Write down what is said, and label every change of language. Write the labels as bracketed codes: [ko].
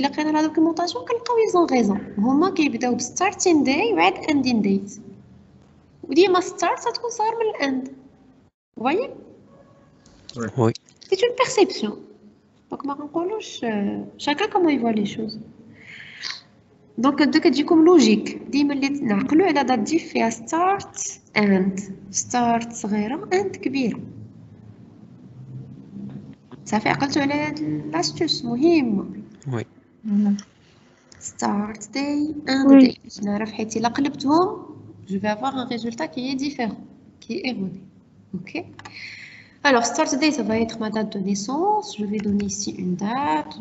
[ar] إلا قرينا [fr] la documentation [ar] كنلقاو [fr] ils ont raison. [ar] هما كيبداو ب [en] starting day [ar] وعاد [en] ending date. [ar] وديما start تكون صار من الend. [fr] Vous voyez? Oui. C'est une perception. Donc [ar] ما كنقولوش [fr] chacun comment il voit les choses. [ar] Donc هذا كتجيكم لوجيك. ديما اللي نعقلوا على دات دي فيها start end. start صغيرة end كبيرة. صافي عقلتوا على هاد لاستوس مهمة. [fr] Oui. [en] Start day and [fr] Oui. [en] day. [ar] باش نعرف حيت إلا قلبتهم [fr] je vais avoir un résultat qui est différent, qui est erroné. Ok. Alors start day ça va être ma date de naissance. Je vais donner ici une date.